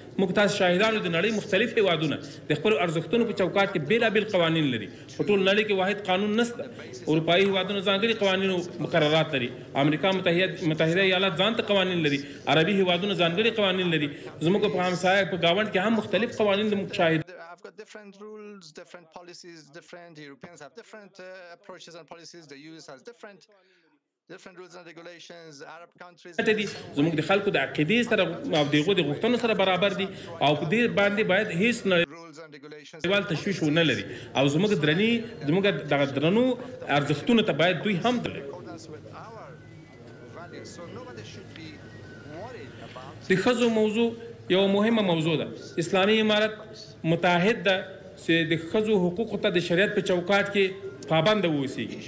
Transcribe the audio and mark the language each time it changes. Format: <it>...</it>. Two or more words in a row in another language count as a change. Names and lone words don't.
<ps>موږ تاسو شاهدانو د نړۍ مختلف هیوادونه د خپل ارزښتونو په چوکاټ کې بیلابیل قوانین لري. په ټول نړۍ کې واحد قانون نشته. اروپایي هیوادونه ځانګړي قوانین او مقررات لري. امریکا متحده ایالات ځان ته قوانین لري. عربي هیوادونه ځانګړي قوانین لري. زموږ په همسایه په گاونډ کې هم مختلف قوانین د مشاهده.</ps> <en>I've got different rules, different policies, different Europeans have different approaches and policies. The US has different rules and regulations. Arab countries</en> <ps>زموږ د خلکو د عقیدې سره او دغه د غوښتنو سره برابر دي او په دې باندې باید هیڅ</ps> <en>rules and regulations</en> <ps>نړیوال تشویش ونه لري او زموږ دغه درنو ارزښتونو ته باید دوی هم درلي. د ښځو موضوع یو مهمه موضوع ده. اسلامي امارت متحد ده چې د ښځو حقوقو ته د شریعت په چوکاټ کې پابند اوسیږي.</ps>